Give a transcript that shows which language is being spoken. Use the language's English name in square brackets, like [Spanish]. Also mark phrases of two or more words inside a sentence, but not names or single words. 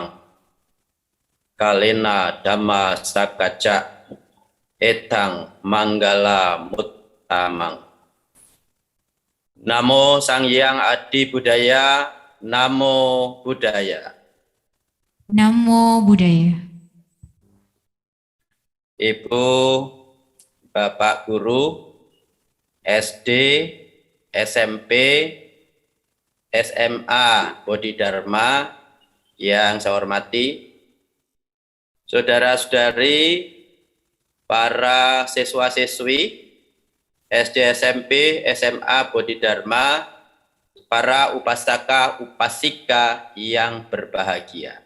[Pali] Kalena dhamma sakaca etang manggala muttamang. Namo Sang Hyang Adi Budaya, Namo Buddhaya. Namo Buddhaya. [Indonesian] Ibu, Bapak Guru, SD, SMP, SMA Bodhidharma yang saya hormati, saudara-saudari, para siswa-siswi SD, SMP, SMA Bodhidharma, para upasaka, upasika yang berbahagia.